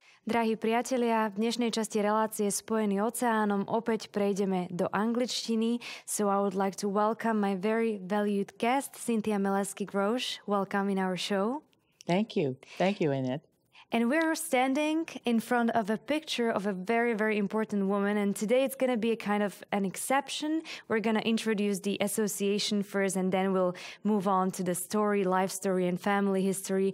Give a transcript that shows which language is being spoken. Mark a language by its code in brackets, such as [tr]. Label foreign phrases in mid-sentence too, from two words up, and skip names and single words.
[sk] Drahí priatelia, v dnešnej časti relácie Spojený oceánom opäť prejdeme do angličtiny. [en] So I would like to welcome my very valued guest, Cynthia Maleski. Welcome in our show. Thank you. Thank you, Annette. And we're standing in front of a picture of a very, very important woman. And today it's going to be a kind of an exception. We're going to introduce the association first, and then we'll move on to the story, life story, and family history.